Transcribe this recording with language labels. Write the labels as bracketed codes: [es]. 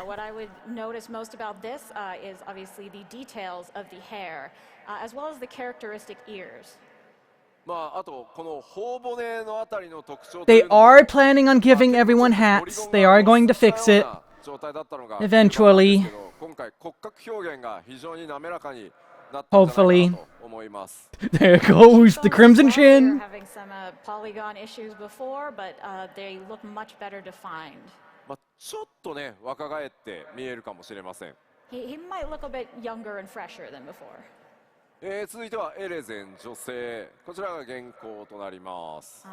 [en] What I would notice most about this is obviously the details of the hair, as well as the characteristic ears. [ja] まああとこの頬骨のあたりの特徴。 [en] They are planning on giving everyone hats. They are going to fix it. Eventually. [ja] 今回骨格表現が非常に滑らかになった [en] Hopefully. [ja] と思います。 [en] There goes the crimson We were chin. having some polygon issues before, but they look much better defined. [ja] まあちょっとね若返って見えるかもしれません。 [en] He might look a bit younger and fresher than before. [ja] 続いてはエレゼン女性。こちらが現行となります。